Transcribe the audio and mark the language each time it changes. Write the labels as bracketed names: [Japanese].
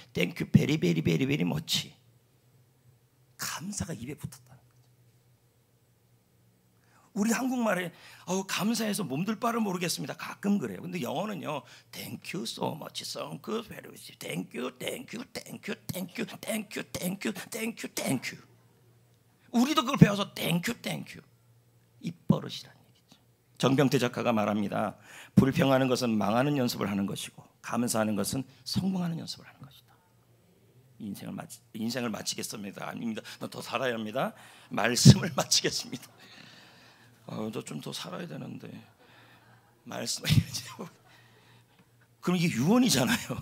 [English] Thank you very very very very much. [Korean] 감사가 입에 붙었다는 거죠. 우리 한국말에 감사해서 몸둘 바를 모르겠습니다. 가끔 그래요. 근데 영어는요. [English] Thank you so much. Thank you very much. Thank you, thank you, thank you, thank you, thank you, thank you, thank you, thank you. [Korean] 우리도 그걸 배워서 [English] thank you, thank you. [Korean] 입버릇이라는 얘기죠. 정병태 작가가 말합니다. 불평하는 것은 망하는 연습을 하는 것이고 감사하는 것은 성공하는 연습을 하는 것이다. 인생을 마치겠습니다. 아닙니다. 더 살아야 합니다. 말씀을 마치겠습니다. 저 좀 더 살아야 되는데 말씀 그럼 이게 유언이잖아요.